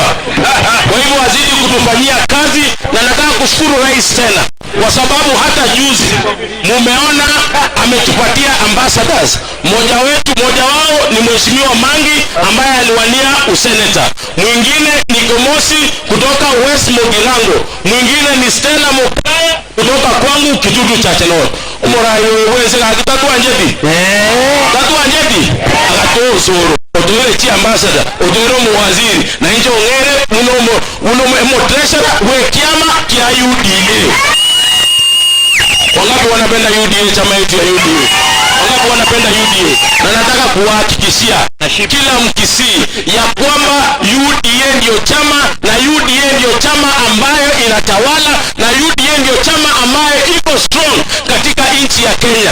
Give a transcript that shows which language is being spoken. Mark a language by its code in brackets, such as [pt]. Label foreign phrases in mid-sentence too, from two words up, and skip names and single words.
[sw] Kwa hivyo wazidi kutufanyia kazi, na nataka kushukuru rais tena kwa sababu hata juzi mumeona ametupatia ambassadors. Mmoja wao ni Mheshimiwa Mangi ambaye aliwania useneta, mwingine ni Gomosi kutoka West Mugirango, mwingine ni Stella Mokaya kutoka kwangu Kitutu cha Chenol. [guz] Umurayo wewe tatu anjeti agato Osoro otoere chi ambassador otoere muwaziri na injo ngere uno treasurer we kiama kia UDA. [sw] Wangapi wanapenda UDA, chama yetu ya UDA? Wangapi wanapenda UDA? Na nataka kuhakikishia kila Mkisii ya kwamba UDA ndio chama, na UDA ndio chama ambayo inatawala, na UDA ndio chama ambayo iko strong katika nchi ya Kenya.